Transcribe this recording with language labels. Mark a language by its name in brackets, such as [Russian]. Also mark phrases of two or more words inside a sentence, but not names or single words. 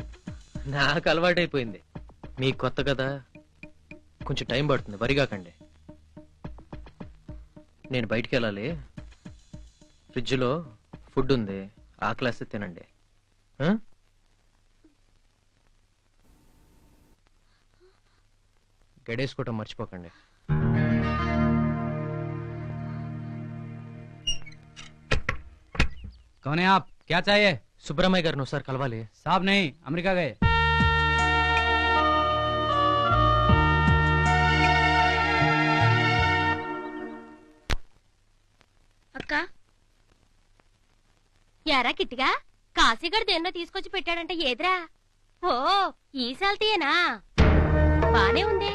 [Telugu] నాకు అలవాటైపోయింది. మీకు కొత్త కదా, కొంచెం టైం పడుతుంది, వరిగాకండి. నేను బయటికి వెళ్ళాలి. ఫ్రిడ్జ్లో ఫుడ్ ఉంది, ఆకలేస్తే తినండి. గడేసుకోవటం మర్చిపోకండి. [Hindi] कौन है आप? क्या चाहिए? [Telugu] సుబ్రహ్మయ్య గారిని ఒకసారి కలవాలి. [Hindi] साहब नहीं, अमेरिका गए. [Telugu] అక్క యారా కిట్టిగా కాశీగడు దేన్నో తీసుకొచ్చి పెట్టాడంటే ఏదిరా? ఓ ఈ సాల్తీయేనా? బానే ఉంది.